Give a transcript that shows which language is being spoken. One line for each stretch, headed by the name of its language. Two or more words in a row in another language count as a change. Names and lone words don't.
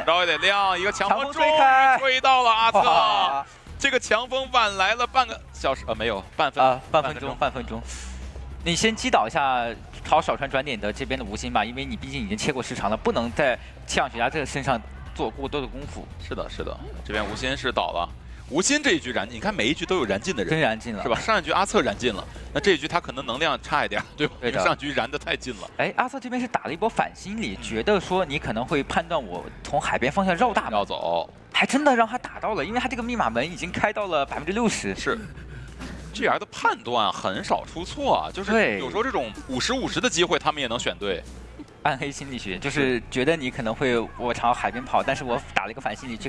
Chinese: 然後也得亮一個強風，吹到了阿策。這個強風晚來了半個小時，沒有半分鐘。你先擊倒一下朝小船轉點的這邊的無心吧，因為你畢竟已經切過時長了，不能在氣象學家這個身上做過多的功夫。是的，是的，這邊無心是倒了。無心這一局燃盡，你看每一局都有燃盡的人，真燃盡了，是吧？上一局阿策燃盡了，那這一局他可能能量差一點，對吧？因為上局燃得太近了。哎，阿策這邊是打了一波反心理，覺得說你可能會判斷我從海邊方向繞大門要走，還真的讓他打到了，因為他這個密碼門已經開到了60%。是 GR 的判斷很少出錯啊，就是有時候這種50-50的機會他們也能選對。暗黑心理學就是覺得你可能會我朝海邊跑，但是我打了一個反心理去開。